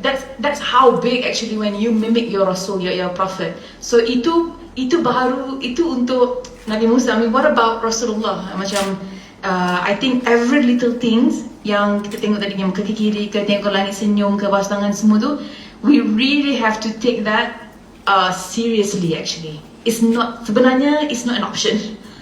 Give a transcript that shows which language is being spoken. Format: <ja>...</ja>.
<en>That's how big actually when you mimic your Rasul, your Prophet.</en> <ms>So itu baru, itu untuk Nabi Musa.</ms> <en>I mean, what about Rasulullah?</en> <ms>Macam</ms> <en>I think every little things</en> <ms>yang kita tengok tadi, yang kaki kiri ke, tengok langit senyum ke, basuh tangan, semua tu,</ms> <en>we really have to take that seriously actually.</en> <ms>Sebenarnya</ms> <en>it's not an option.</en>